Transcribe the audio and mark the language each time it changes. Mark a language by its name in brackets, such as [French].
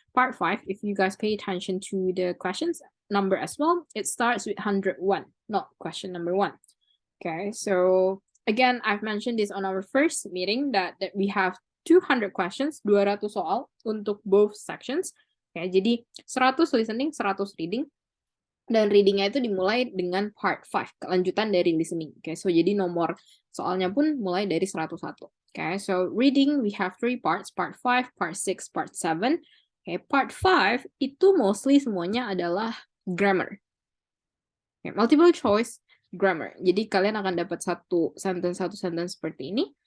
[English] Part 5, if you guys pay attention to the questions number as well, it starts with 101, not question number 1. Okay, so again, I've mentioned this on our first meeting that we have 200 questions, [Indonesian] 200 soal untuk [English] both sections. Okay, [Indonesian] jadi 100 listening, 100 reading. Dan readingnya itu dimulai dengan part 5, kelanjutan dari listening. [English] Okay, so [Indonesian] jadi nomor soalnya pun mulai dari 101. [English] Okay, so reading we have 3 parts, part 5, part 6, part 7. [Indonesian] Okay, part 5 itu [English] mostly [Indonesian] semuanya adalah grammar. Okay, [English] multiple choice grammar. [Indonesian] Jadi kalian akan dapat satu sentence seperti ini.